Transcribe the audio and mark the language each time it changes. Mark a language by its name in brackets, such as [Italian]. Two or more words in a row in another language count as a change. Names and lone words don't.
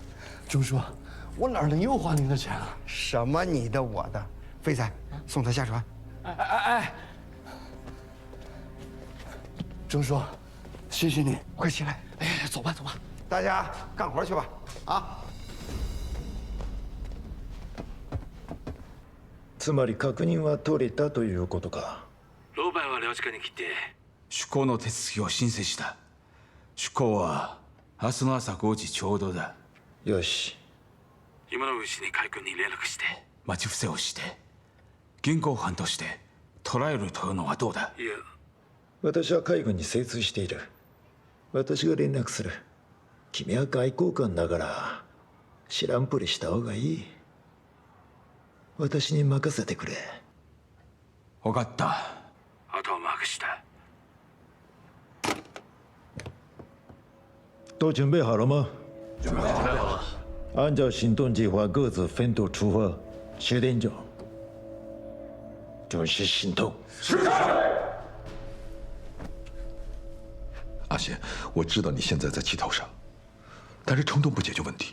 [Chinese] 钟叔，我哪能又花您的钱啊？什么你的我的？飞仔，送他下船。哎！钟叔，谢谢你，快起来！哎，走吧，走吧，大家干活去吧！啊。 [Japanese] つまり確認は取れたということか。老板は領事館に来て出港の手続きを申請した。出港は明日の朝5時ちょうどだ。よし。今のうちに海軍に連絡して待ち伏せをして現行犯として捕らえるというのはどうだ？いや、私は海軍に精通している。私が連絡する。君は外交官だから知らんぷりした方がいい。私に任せてくれ。分かった。あとは任した。 [Chinese] 都准备好了吗？准备好了。按照行动计划，各自分头出发。10点整，准时行动。是。阿贤，我知道你现在在气头上，但是冲动不解决问题。